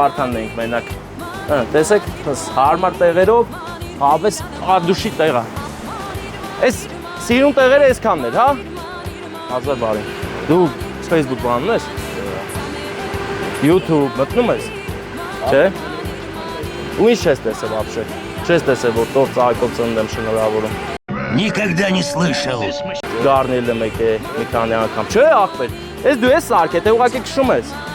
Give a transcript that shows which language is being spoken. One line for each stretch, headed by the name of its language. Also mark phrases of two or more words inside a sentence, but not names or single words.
Armenian: Վարդանն էինք մենակ։ Տեսեք, հարմար տեղերով, հավես ադուշի տեղա։ Այս սիրուն տեղերը այսքանն էր, հա։ Հազար բարի։ Դու Facebook բանն ես։ YouTube մտնում ես։ Չէ։ Ու ինչ ես տեսել вообще։ Չես տեսել, որ տոր ծաղիկով ծնունդ եմ շնորհավորում։
Russian: Никогда не слышал։
Armenian: Գառնել եմ եկե մի քանի անգամ։ Չէ, ախպեր։ Ես դու ես սարքե, թե ուղղակի քշում ես։